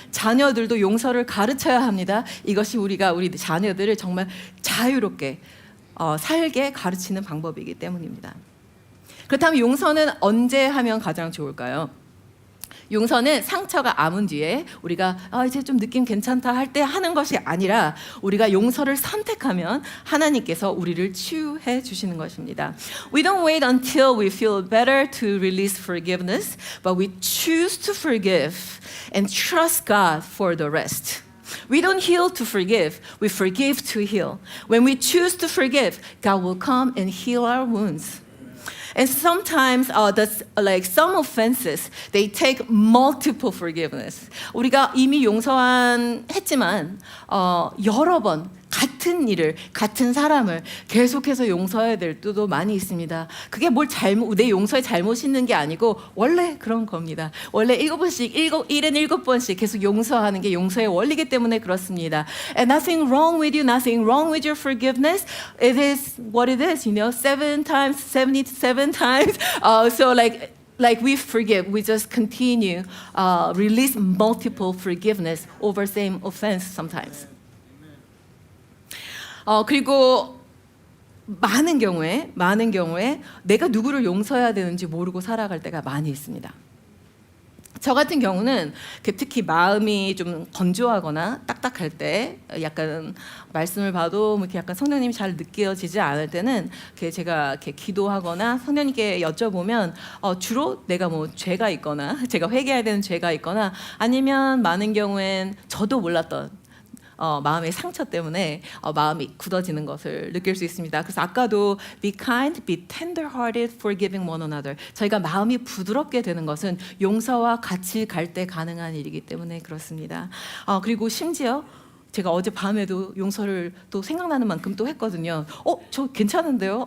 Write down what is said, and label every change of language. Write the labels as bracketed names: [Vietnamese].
[Korean] 자녀들도 용서를 가르쳐야 합니다. 이것이 우리가 우리 자녀들을 정말 자유롭게 살게 가르치는 방법이기 때문입니다. 그렇다면 용서는 언제 하면 가장 좋을까요? 용서는 상처가 아문 뒤에 우리가 이제 좀 느낌 괜찮다 할 때 하는 것이 아니라 우리가 용서를 선택하면 하나님께서 우리를 치유해 주시는 것입니다. [English] We don't wait until we feel better to release forgiveness, but we choose to forgive and trust God for the rest. We don't heal to forgive, we forgive to heal. When we choose to forgive, God will come and heal our wounds. And sometimes like some offenses, they take multiple forgiveness. [Korean] 우리가 이미 했지만 여러 번 같은 일을, 같은 사람을 계속해서 용서해야 될 때도 많이 있습니다. 그게 내 용서에 잘못 있는 게 아니고 원래 그런 겁니다. 원래 7번씩 계속 용서하는 게 용서의 원리이기 때문에 그렇습니다. [English] And nothing wrong with you, nothing wrong with your forgiveness. It is what it is, 7 times, 77 times. So like we forgive, we just continue, release multiple forgiveness over same offense sometimes. [Korean] 그리고 많은 경우에 내가 누구를 용서해야 되는지 모르고 살아갈 때가 많이 있습니다. 저 같은 경우는 특히 마음이 좀 건조하거나 딱딱할 때 약간 말씀을 봐도 이렇게 약간 성령님이 잘 느껴지지 않을 때는 제가 이렇게 기도하거나 성령님께 여쭤보면 주로 내가 뭐 죄가 있거나 제가 회개해야 되는 죄가 있거나 아니면 많은 경우엔 저도 몰랐던 마음의 상처 때문에 마음이 굳어지는 것을 느낄 수 있습니다. 그래서 아까도 [English] be kind, be tender-hearted, forgiving one another. [Korean] 저희가 마음이 부드럽게 되는 것은 용서와 같이 갈 때 가능한 일이기 때문에 그렇습니다. 그리고 심지어 제가 어제 밤에도 용서를 또 생각나는 만큼 또 했거든요. 저 괜찮은데요?